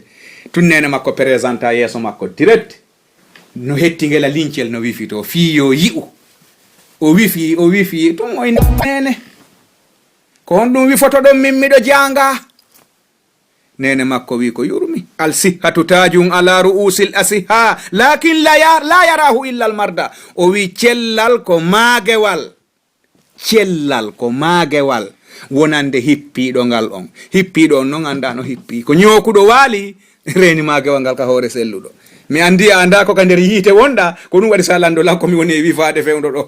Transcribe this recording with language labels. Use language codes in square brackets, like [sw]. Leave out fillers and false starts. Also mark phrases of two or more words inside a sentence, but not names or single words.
[ff] tunnene makko présenta yeeso makko direct no hettingela lincel no wifi to fi yo yi'u o wifi tum oy nene ko on ɗum wifoto ɗon min miɗo janga. nene makko wi ko yurmi [ar] الصحة تاج على رؤوس الأصحاء لكن لا يراه إلا المرضى. [ff] o wi cellal ko maagewal wonande hippiɗo ngal on. hippiɗo on non anda no hippi ko ñokuɗo waali reni magewal ngal ka hoore selluɗo. mi andi a anda ko ka nder yiite wonɗa ko ɗum waɗi salando lan komi woni e wifade fewdo ɗo.